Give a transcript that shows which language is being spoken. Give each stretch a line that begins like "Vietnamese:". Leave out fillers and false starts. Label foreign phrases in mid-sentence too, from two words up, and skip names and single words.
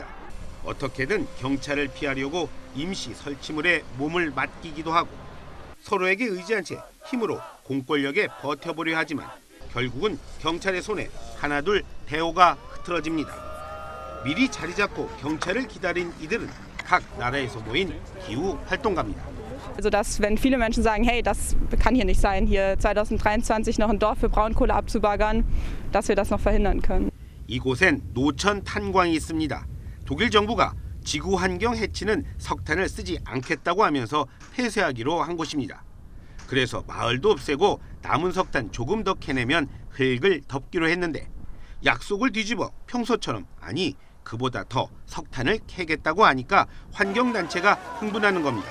Korean: 어떻게든 경찰을 피하려고 임시 설치물에 몸을 맡기기도 하고 서로에게 의지한 채 힘으로 공권력에 버텨보려 하지만 결국은 경찰의 손에 하나둘 대오가 흐트러집니다. 미리 자리 잡고 경찰을 기다린 이들은 각 나라에서 모인 기후 활동가입니다.
German: Also dass wenn viele Menschen sagen, hey, das kann hier nicht sein, hier 2023 noch ein Dorf für Braunkohle abzubaggern, dass wir das noch verhindern können.
Korean: 이곳엔 노천 탄광이 있습니다. 독일 정부가 지구 환경 해치는 석탄을 쓰지 않겠다고 하면서 폐쇄하기로 한 곳입니다. 그래서 마을도 없애고 남은 석탄 조금 더 캐내면 흙을 덮기로 했는데 약속을 뒤집어 평소처럼 아니 그보다 더 석탄을 캐겠다고 하니까 환경단체가 흥분하는 겁니다.